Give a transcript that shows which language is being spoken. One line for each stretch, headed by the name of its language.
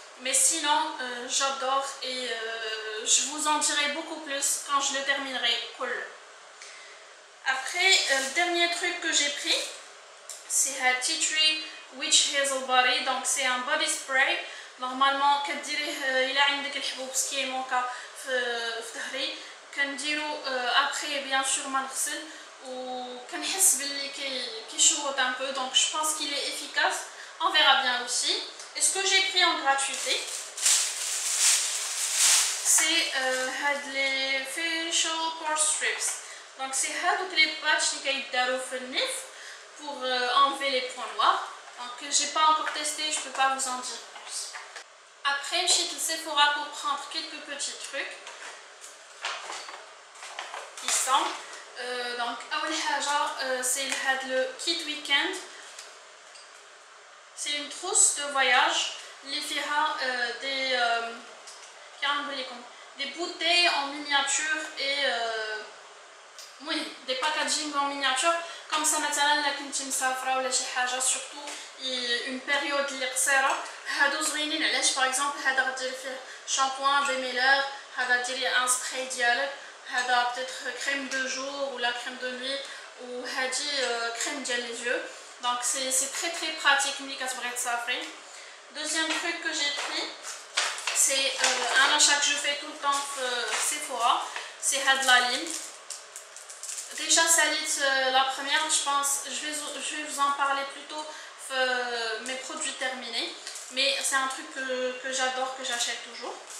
French: Mais sinon, j'adore et je vous en dirai beaucoup plus quand je le terminerai. Cool. Après, le dernier truc que j'ai pris, c'est un Tea Tree Witch Hazel Body. Donc c'est un body spray. Normalement, il a
Arabic: عندك الحبوب
French: ce qui est mon cas
Arabic: في ظهري. كنديرو après bien sûr ما نغسل وكنحس باللي كيشوط
French: un peu. Donc je pense qu'il est efficace. On verra bien aussi. Et ce que j'ai pris en gratuité, c'est les facial pore strips. Donc c'est les patchs qui ont fait nif pour enlever les points noirs. Donc j'ai pas encore testé, je peux pas vous en dire plus. Après je suis à Sephora pour prendre quelques petits trucs qui sont donc c'est le kit weekend. C'est une trousse de voyage. Les fera des bouteilles en miniature et oui, des packaging en miniature.
Arabic: Comme ça, مثلا لا كنتي مسافرة ولا شي حاجة
French: surtout une période
Arabic: اللي قصيرة. هادو زوينين علاش باغ اكزومبل هذا غديري فيه شامبوان ديميلر، هذا ديري ان سبراي ديالك، هذا
French: peut-être crème de jour ou la crème de nuit
Arabic: وهادي crème ديال les yeux.
French: Donc c'est très très pratique
Arabic: ملي كتبغي تسافري.
French: Deuxième truc que j'ai pris, c'est un achat que je fais tout le temps Sephora, c'est la lime. Déjà salit la première, je pense, je vais vous en parler plutôt mes produits terminés, mais c'est un truc que j'adore, que j'achète toujours.